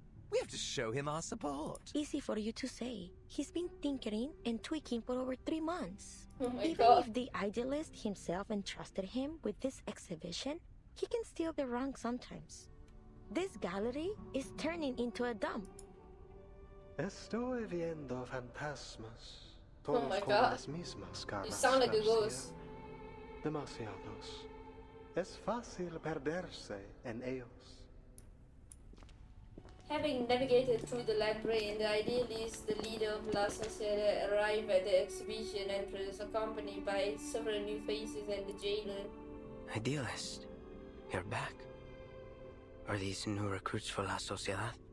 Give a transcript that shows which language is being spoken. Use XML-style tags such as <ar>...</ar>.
<en>We have to show him our support. Easy for you to say. He's been tinkering and tweaking for over 3 months. Oh my Even God. if the idealist himself entrusted him with this exhibition, he can still be wrong sometimes. This gallery is turning into a dump.</en> <es>Estoy viendo fantasmas.</es> <en>Oh my God. You sound like a ghost.</en> <es>Demasiados. Es fácil perderse en ellos.</es> <en>Having navigated through the labyrinth, the idealist, the leader of La Sociedad, arrived at the exhibition entrance, accompanied by several new faces and the jailer. Idealist, you're back. Are these new recruits for La Sociedad?</en>